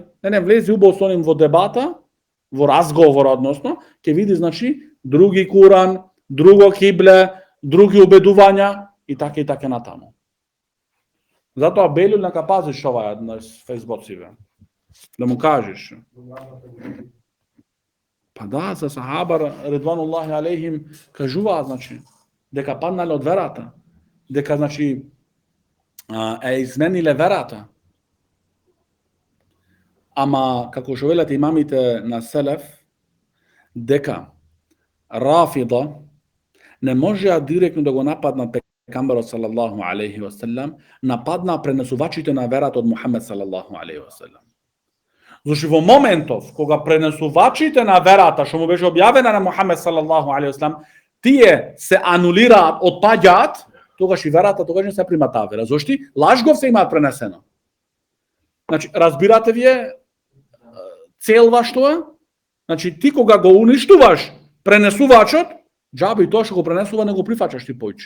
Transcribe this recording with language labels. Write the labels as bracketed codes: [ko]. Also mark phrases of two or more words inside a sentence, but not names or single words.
[mk] Не, влези убаво со ним во дебата, во разговор, односно, ќе види, значи, други Куран, друго кибле, други убедувања и така натаму. Затоа Белјул нека пазиш ова на фейсбуциве. Да му кажеш. Па да, за сахаба [ar] رضوان الله عليهم [mk] кажуваат, значи, дека паднале од верата, дека, значи, е измениле верата. Ама, како што велат имамите на селеф, дека рафида не можеа директно да го нападнат пекамберот [ar] صلى الله عليه وسلم, [mk] нападна пренесувачите на верата од Мухамед [ar] صلى الله عليه وسلم. [mk] Зашто во моментов кога пренесувачите на верата што му беше објавена на Мухамед [ar] صلى الله عليه وسلم, [mk] тие се анулираат, отпаѓаат, тогаш и верата тогаш не се прима таа вера. Зошто лажгов се имаат пренесено. Значи, разбирате вие целва што е? Значи, ти кога го уништуваш пренесувачот, џаби тоа што го пренесува не го прифаќаш ти појче.